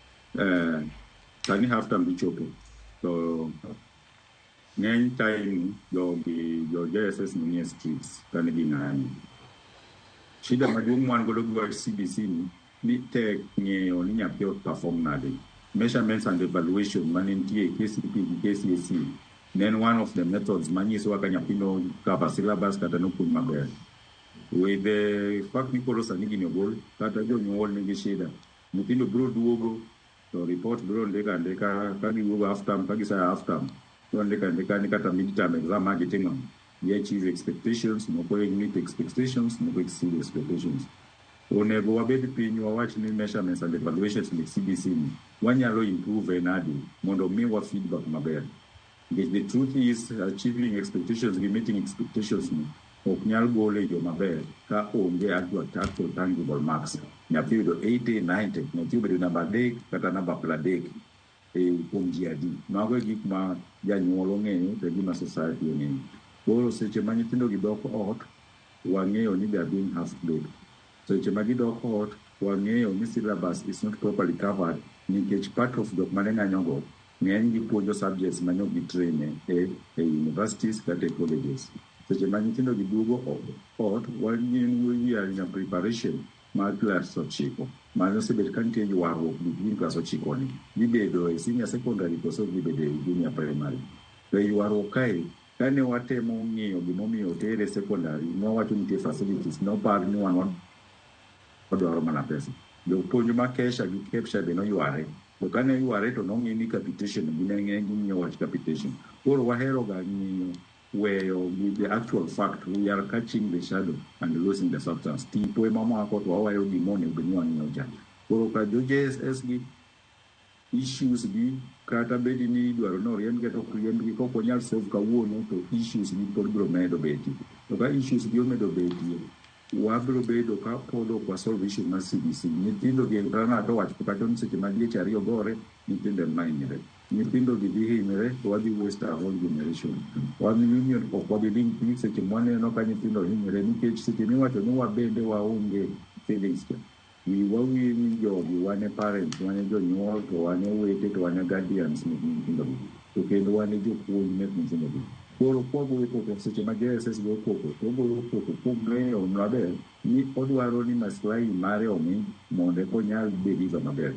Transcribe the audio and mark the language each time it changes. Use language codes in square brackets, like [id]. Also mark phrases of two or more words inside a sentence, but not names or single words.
[luo] Sani [en] half time [luo] bichopo. So ng'eny time jo JSS ni streets kani ging'ani. Shida maduong' wan godo gi CBC ni tek ng'eyo ni nyathi perform nade. [en] Measurements and evaluation manentie KCP gi KCSE. Then one of the methods [luo] manyiso kaka nyathino [en] cover syllabus [luo] kata nopuonj maber. [en] With the fact [luo] ni koro sani gini ogol kata jonyuol nigi shida. Nyithindo biro duogo to report biro ndeka ka giwuogo [en] half term [luo] ka gisaya [en] half term. [luo] To ndeka ni kata [en] mid-term exam [luo] ma gitimo. [en] They achieve expectations, moko meet expectations, moko exceed expectations. [luo] Onego wabed piny wawach ni [en] measurements and evaluations [luo] ni CBC ni wanyalo improve enadi mondo miwa feedback maber. [en] The truth is achieving expectations gi meeting expectations [luo] ni ok nyal gole yo maber ka onge [en] actual tangible marks. [luo] Nyathi yudo 80, 90, nyathi yudo namba 3 kata namba 30 kuom GRD. Mago e gik ma janyuol ong'eyo to gima society ong'eyo. Koro seche ma nyithindo gidok ot, wang'eyo ni [en] they are being half-baked. [luo] Seche ma gidok ot, wang'eyo ni [en] syllabus is not properly covered [luo] nikech [en] part of [luo] jok mane ng'anyogo ng'eny gipuonjo subjects mane ok gitrain e universities kata colleges. Seche ma nyithindo giduogo ot, [en] we are in a preparation mar class 9. [luo] Mano osebet ka nitie ywaruok between class 9 ni. Gibedo e [en] senior secondary [luo] koso gibedo e [en] junior primary. [luo] To ywaruok kae kane watemo ng'iyo gimomiyo tere secondary, nowacho nitie facilities, nopar ni wan odwaro mana pesa. Jopuonj ma kesha gi kepsha be noyware. To kane yware to nong'i ni capitation, gineng'e ging'iyo wach capitation. Koro wahero ga ng'iyo weyo [en] with the actual fact, we are catching the shadow and losing the substance. [luo] Tipo ema mako to wawayo gimone ubeni wang'iyo cha. Koro ka jo JSS gi issues gi kata bedi ni dwaro no riemb to riemb gi koko nyal solve kawuono to issues gi pod biro medo beti. To ka issues gi omedo beti, wabiro bedo ka podo kwa [en] solve issue [luo] mar CBC. Nyithindo gi rana to wach kata ni seche ma diech ariyo gore, nyithindo mainire. Nyithindo gi dhi hinyre, wadhi [en] waste a whole generation. [luo] Wan union ok wabiding piny seche mwaneno ka nyithindo hinyre nikech seche miwacho ni wabende waonge feelings. Wawil ni jogi wane parents, wane jonyuol, to wane wete, to wane guardians ni nyithindo gi. To kendo wane jopuonj ne nyithindo gi. Koro kwagoyo koko seche ma JSS go koko, to goyo koko kuom ng'eyo maber ni odwaro ni maslahi mare omi mondo konyal deliver maber.